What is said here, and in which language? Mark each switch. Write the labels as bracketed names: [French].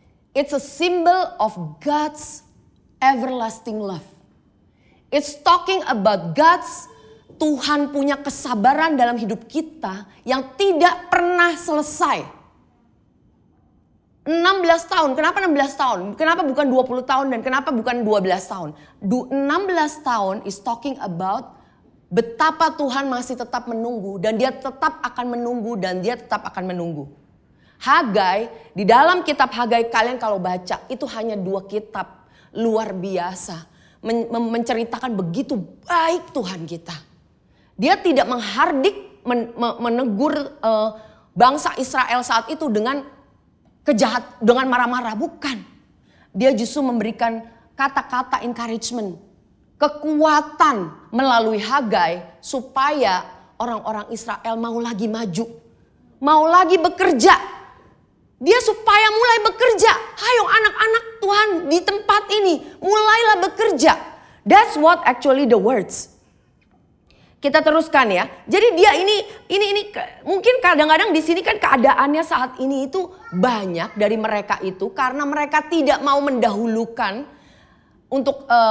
[English] It's a symbol of God's everlasting love. It's talking about God's, [Indonesian] Tuhan punya kesabaran dalam hidup kita yang tidak pernah selesai. 16 tahun, kenapa 16 tahun? Kenapa bukan 20 tahun dan kenapa bukan 12 tahun? 16 tahun [English] is talking about [Indonesian] betapa Tuhan masih tetap menunggu dan dia tetap akan menunggu dan dia tetap akan menunggu. Hagai, di dalam kitab Hagai kalian kalau baca itu hanya 2 kitab luar biasa. Menceritakan begitu baik Tuhan kita. Dia tidak menghardik, menegur bangsa Israel saat itu dengan dengan marah-marah, bukan. Dia justru memberikan kata-kata encouragement. Kekuatan melalui Hagai supaya orang-orang Israel mau lagi maju. Mau lagi bekerja. Dia supaya mulai bekerja. Ayo anak-anak Tuhan di tempat ini mulailah bekerja. [English] That's what actually the words. [Indonesian] Kita teruskan ya. Jadi dia ini mungkin kadang-kadang di sini kan keadaannya saat ini itu banyak dari mereka itu karena mereka tidak mau mendahulukan untuk